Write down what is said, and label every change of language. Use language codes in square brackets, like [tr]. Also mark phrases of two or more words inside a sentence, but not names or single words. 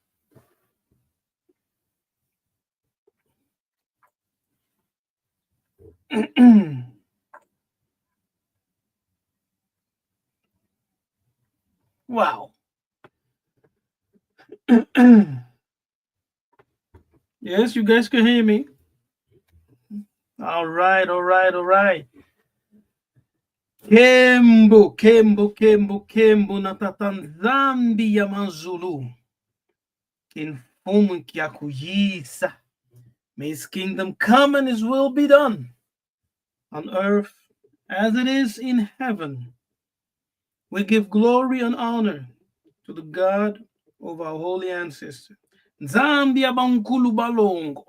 [en] Wow. Yes, you guys can hear me. All right, all right, all right. [kg] Kembo, Kembo, Kembo, Kembo, natata Nzambi Ampungu Tulendo Kiyakuyisa. [en] May his kingdom come and his will be done on earth as it is in heaven. We give glory and honor to the God of our holy ancestors. [kg] Nzambi Ampungu Tulendo.